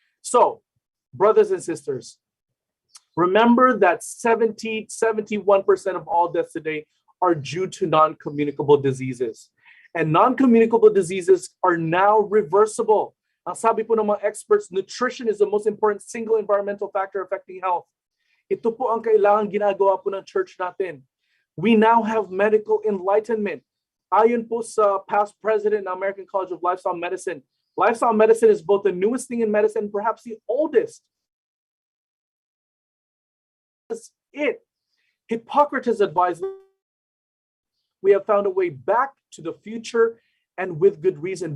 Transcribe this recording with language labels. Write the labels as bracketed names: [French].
[English] So, brothers and sisters, remember that 71% of all deaths today are due to non-communicable diseases. And non-communicable diseases are now reversible. [Filipino] Ang sabi po ng mga experts, [English] nutrition is the most important single environmental factor affecting health. [Filipino] Ito po ang kailangan ginagawa po ng church natin. [English] We now have medical enlightenment. [Filipino] Ayon po sa past president ng [English] American College of Lifestyle Medicine is both the newest thing in medicine, perhaps the oldest. That's it. Hippocrates advised, we have found a way back to the future, and with good reason.